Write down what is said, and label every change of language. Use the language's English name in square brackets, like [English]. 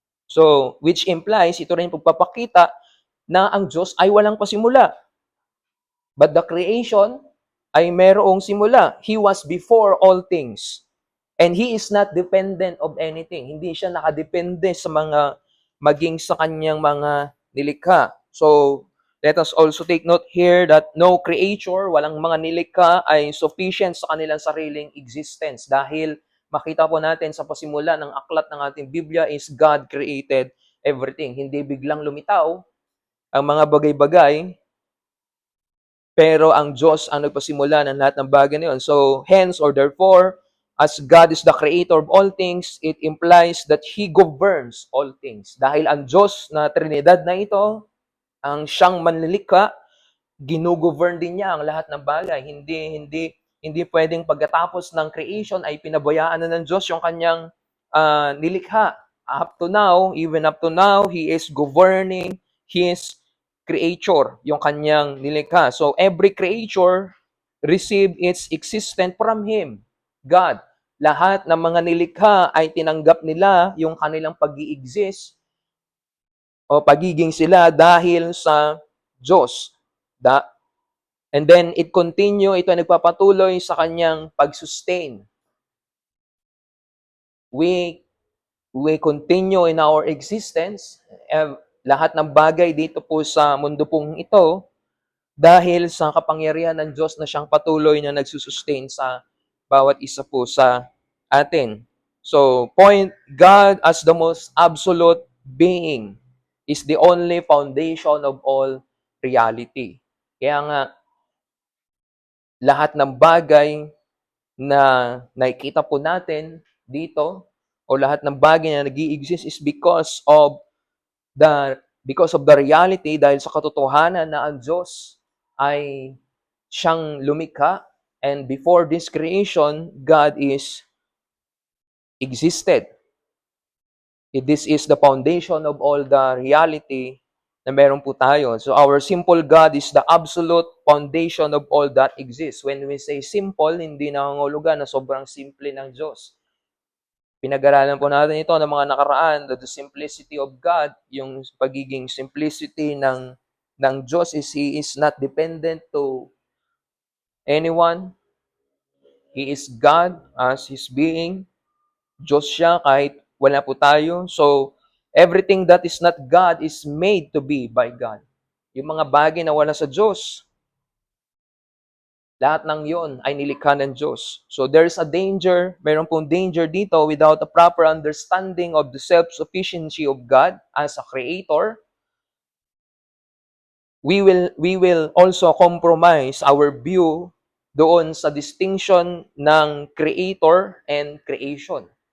[English] So which implies [Filipino] ito rin pagpapakita na ang Diyos ay walang pasimula. [English] But the creation [Filipino] ay mayroong simula. [English] He was before all things. And He is not dependent of anything. [Filipino] Hindi siya nakadepende sa maging sa kanyang mga nilikha. [English] So, let us also take note here that no creature, [Filipino] walang mga nilikha ay sufficient sa kanilang sariling existence. Dahil makita po natin sa pasimula ng aklat ng ating Biblia [English] is God created everything. [Filipino] Hindi biglang lumitaw ang mga bagay-bagay, pero ang Diyos ang nagpasimula ng lahat ng bagay na yun. [English] So, hence or therefore, as God is the creator of all things, it implies that He governs all things. [Filipino] Dahil ang Diyos na Trinidad na ito, ang siyang manlilikha, ginugovern din niya ang lahat ng bagay. Hindi pwedeng pagkatapos ng creation ay pinabayaan na ng Diyos yung kanyang nilikha. [English] Even up to now, He is governing His creature, [Filipino] yung kanyang nilikha. [English] So every creature receive its existence from Him, God. [Filipino] Lahat ng mga nilikha ay tinanggap nila yung kanilang pag-i-exist o pagiging sila dahil sa Diyos. And then ito ay nagpapatuloy sa kanyang pag-sustain. [English] We continue in our existence. [Filipino] Lahat ng bagay dito po sa mundo pong ito dahil sa kapangyarihan ng Diyos na siyang patuloy na nagsusustain sa bawat isa po sa atin. [English] So, God as the most absolute being is the only foundation of all reality. [Filipino] Kaya nga, lahat ng bagay na nakikita po natin dito o lahat ng bagay na nag-i-exist [English] is because of the reality, [Filipino] dahil sa katotohanan na ang Diyos ay siyang lumikha, [English] and before this creation, God existed. This is the foundation of all the reality [Filipino] na meron po tayo. [English] So our simple God is the absolute foundation of all that exists. When we say simple, [Filipino] hindi nangangulugan na sobrang simple ng Diyos. Pinag-aralan po natin ito ng mga nakaraan, [English] the simplicity of God, [Filipino] yung pagiging simplicity ng Diyos is He is not dependent to anyone. [English] He is God as His being. [Filipino] Diyos siya kahit wala po tayo. [English] So, everything that is not God is made to be by God. [Filipino] Yung mga bagay na wala sa Diyos, lahat ng yon ay nilikha ng Diyos. [English] So, there's a danger, [Filipino] mayroon pong danger dito [English] without a proper understanding of the self-sufficiency of God as a creator. We will also compromise our view [Filipino] doon sa distinction ng [English] creator and creation.